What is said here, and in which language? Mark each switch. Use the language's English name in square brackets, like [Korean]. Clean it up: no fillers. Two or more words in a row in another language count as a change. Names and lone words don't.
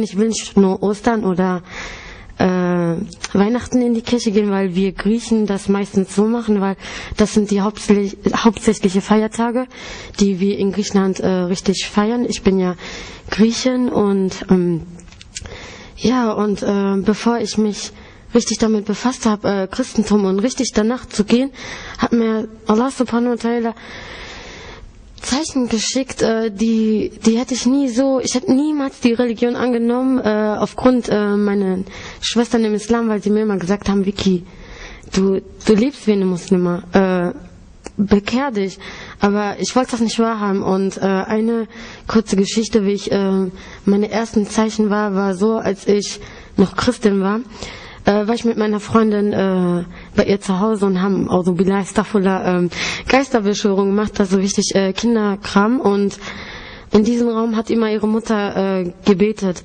[German] Ich will nicht nur Ostern oder Weihnachten in die Kirche gehen, weil wir Griechen das meistens so machen, weil das sind die hauptsächliche Feiertage, die wir in Griechenland richtig feiern. Ich bin ja Griechin, und bevor ich mich richtig damit befasst habe, Christentum und richtig danach zu gehen, hat mir [Arabic] الله سبحانه وتعالى [German] Zeichen geschickt, die hätte ich nie so, ich hätte niemals die Religion angenommen, aufgrund meiner Schwestern im Islam, weil sie mir immer gesagt haben: Vicky, du lebst wie eine Muslima, bekehr dich. Aber ich wollte das nicht wahrhaben, und eine kurze Geschichte, wie ich meine ersten Zeichen war so, als ich noch Christin war ich mit meiner Freundin bei ihr zu Hause und haben Geisterbeschwörung gemacht, also richtig Kinderkram, und in diesem Raum hat immer ihre Mutter gebetet.